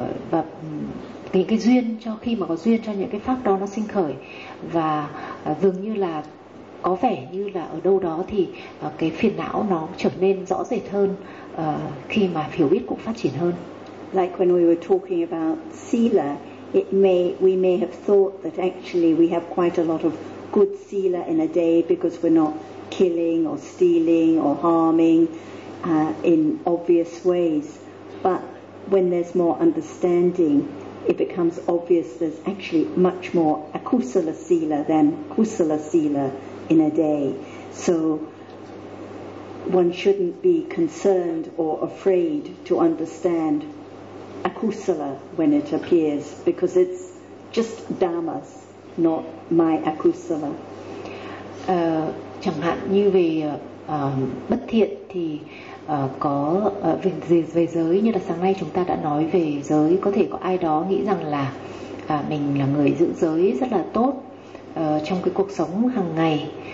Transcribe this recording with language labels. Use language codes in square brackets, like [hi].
[vi] Và những cái duyên cho khi mà có duyên cho những cái pháp đó nó sinh khởi, và dường như là có vẻ như là ở đâu đó thì cái phiền não nó trở nên rõ rệt hơn khi mà hiểu biết cũng phát triển hơn. [en] Like when we were talking about sila, we may have thought that actually we have quite a lot of good sila in a day because we're not killing or stealing or harming in obvious ways. But when there's more understanding, it becomes obvious there's actually much more akusala sila than kusala sila in a day. So one shouldn't be concerned or afraid to understand akusala when it appears, because it's just dhammas, not my akusala. [vi] Chẳng hạn như về bất thiện thì có về giới, như là sáng nay chúng ta đã nói về giới, có thể có ai đó nghĩ rằng là mình là người giữ giới rất là tốt trong cái cuộc sống hàng ngày.